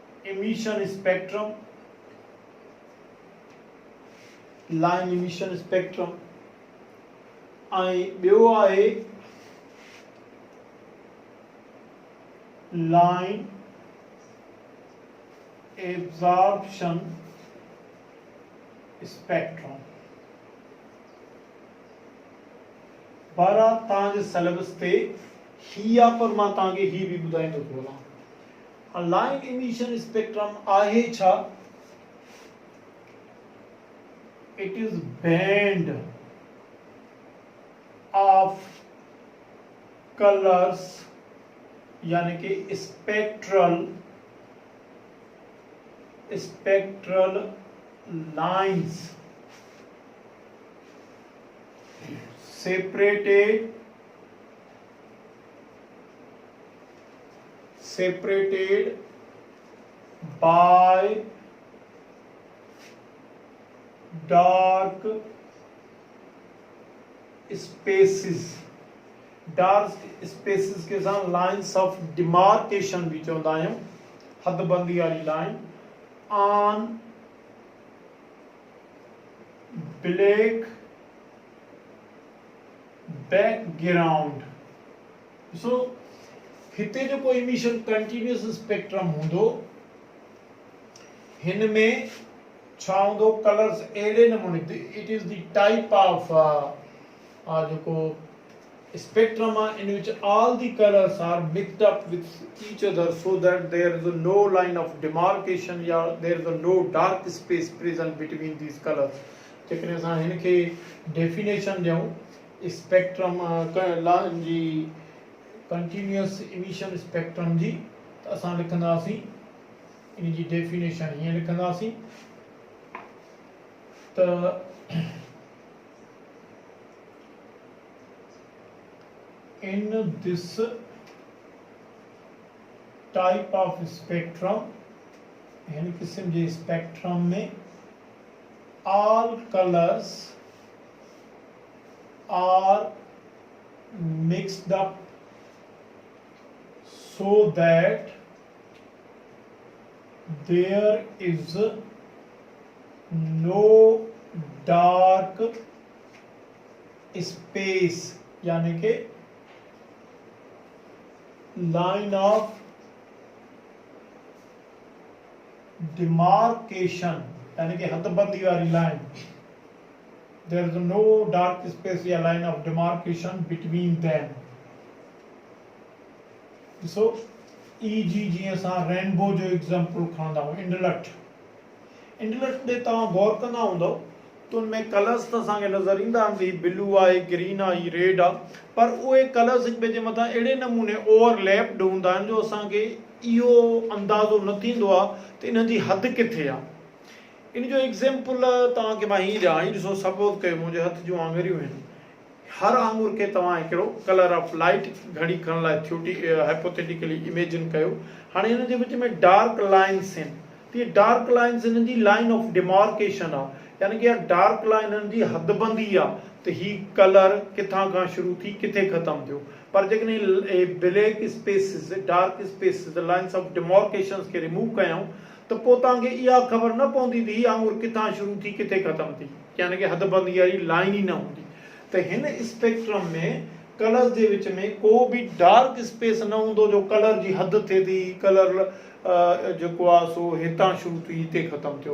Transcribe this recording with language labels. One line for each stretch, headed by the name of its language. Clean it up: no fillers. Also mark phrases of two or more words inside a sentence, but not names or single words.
English: emission spectrum, line emission spectrum,
Sindhi: ऐं ॿियो आहे
English: line absorption spectrum.
Sindhi: बारा तव्हांजे सिलेबस ते ही आहे, पर मां तव्हांखे ही बि ॿुधाईंदो थो हलां।
English: line emission spectrum
Sindhi: आहे छा?
English: it is band of colors,
Urdu: यानी कि
English: spectral lines separated by dark spaces, dark spaces
Urdu: के साथ
English: lines of demarcation
Sindhi: भी चवंदा आहियूं, हदबंदी वारी लाइन,
English: on black background.
Sindhi: सो हिते जो कोई
English: emission continuous spectrum
Sindhi: हूंदो, हिन में छा हूंदो, कलर्स अहिड़े नमूने,
English: it is the type of जेको spectrum in which all the colors are mixed up with each other so that there is no line of demarcation, या there is no dark space present between these colors.
Sindhi: जेकॾहिं असां हिनखे डेफिनेशन ॾियूं
English: spectrum line
Sindhi: जी,
English: continuous emission spectrum
Sindhi: जी, त असां लिखंदासीं इन जी डेफिनेशन हीअं लिखंदासीं
English: त in this type of spectrum,
Sindhi: हिन किस्म जे स्पेक्ट्रम में
English: all colors are mixed up so that there is no dark space,
Urdu: यानी कि
English: line of demarcation,
Urdu: यानी कि हदबंदी वाली लाइन,
English: there is no dark space या line of demarcation between them. So e.g.
Sindhi: जीअं असां रेनबो जो एग्जांपल खणंदा आहियूं, इंडलट ॾे तव्हां गौर कंदा हूंदव तो उनमें कलर्स त असांखे नज़र ईंदा आहिनि, हीउ ब्लू आहे, ग्रीन आहे, हीउ रेड आहे, पर उहे कलर्स हिक ॿिए जे मथां अहिड़े नमूने ओवरलैप्ड हूंदा आहिनि जो असांखे इहो अंदाज़ो न थींदो आहे त इन जी हद किथे आहे। इन जो एग्जाम्पल तव्हांखे मां हीअ ॾियां, हीअ ॾिसो, सपोज़ कयो मुंहिंजे हथ जूं आङुरियूं आहिनि, हर आङुर खे तव्हां हिकिड़ो
English: color of light
Sindhi: घड़ी खणण लाइ
English: hypothetically imagine
Sindhi: कयो। हाणे हिन जे विच में
English: dark lines
Sindhi: आहिनि, त इहे
English: dark lines
Sindhi: हिननि जी
English: line of demarcation
Sindhi: आहे,
Urdu: यानी कि
English: dark line
Sindhi: जी हदबंदी आहे त ही कलर किथां खां शुरू थी किथे ख़तम थियो। पर जेकॾहिं
English: black spaces, dark spaces, lines of demarcations
Sindhi: खे रिमूव कयूं त पोइ तव्हांखे इहा ख़बर न पवंदी त हीअ आङुर किथां शुरू थी किथे ख़तम थी,
Urdu: यानी कि
Sindhi: हदबंदी वारी लाइन ई न हूंदी। त हिन स्पेक्ट्रम में कलर्स जे विच में को बि
English: dark space
Sindhi: न हूंदो जो कलर जी हद थिए थी, कलर जेको आहे सो हितां शुरू थी हिते ख़तम थियो।